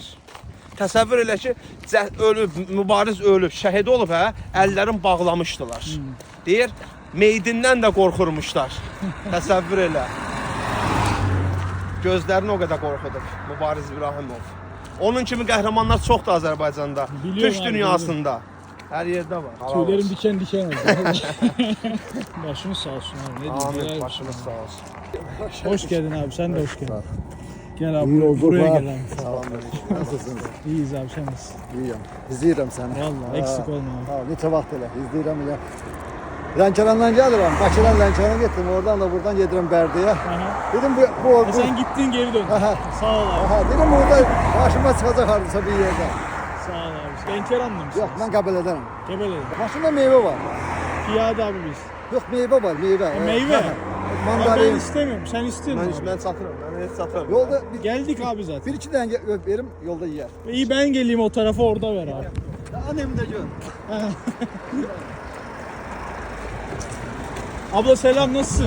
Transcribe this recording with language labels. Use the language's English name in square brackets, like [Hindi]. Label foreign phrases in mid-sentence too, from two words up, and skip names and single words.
[Azerbaijani] Təsəvvür elə ki, ölüb, mübariz ölüb, şəhid olub, əllərin bağlamışdılar. Deyir, meydindən də qorxurmuşlar. Təsəvvür elə. Gözlərini o qədər qorxudub Mübariz İbrahimov. Onun kimi qəhrəmanlar çoxdur Azərbaycanda, Türk dünyasında. Hər yerdə var. [Turkish] Tüylerim diken diken oldu. Başınız sağ olsun abi. Ne diyeyim? Amin, başınız sağ olsun. Hoş geldin abi, sen de hoş geldin. Gel abi, buraya gel abi. Salam nasılsınız? İyiyiz abi, sen nasılsın? [Azerbaijani] İyiyim. İzləyirəm səni. [Turkish] Vallahi eksik olma abi. Ha, [Azerbaijani] neçə vaxt elə izləyirəm elə. Lənkərandan gəlirəm. Bakıdan Lənkərana getdim. Oradan da buradan gedirəm Bərdəyə. Dedim bu [Turkish] Sen gittin geri dön. Sağ ol abi. [Azerbaijani] Aha, dedim burada başıma çıxacaq hardasa bir yerdə. [Turkish] Sağ ol abi. Lenkeranlı mısın? [Azerbaijani] Yox, mən Qəbələdənəm. [Turkish] Gebele'de. [Azerbaijani] Başında meyvə var. [Turkish] Piyade abi biz. [Azerbaijani] Yox, meyvə var, meyvə. [Turkish] Meyve? Ha, Abi ben [Azerbaijani] Mandarin. [Turkish] istemiyorum, sen istiyorsun. [Azerbaijani] Mən satırım, mən heç satırım. Yolda [Turkish] Geldik abi zaten. [Azerbaijani] bir iki dənə verim, yolda yeyər. [Turkish] İyi ben geleyim o tarafa, orada ver abi. [Azerbaijani] Annem də gör. [Turkish] Abla selam, nasılsın?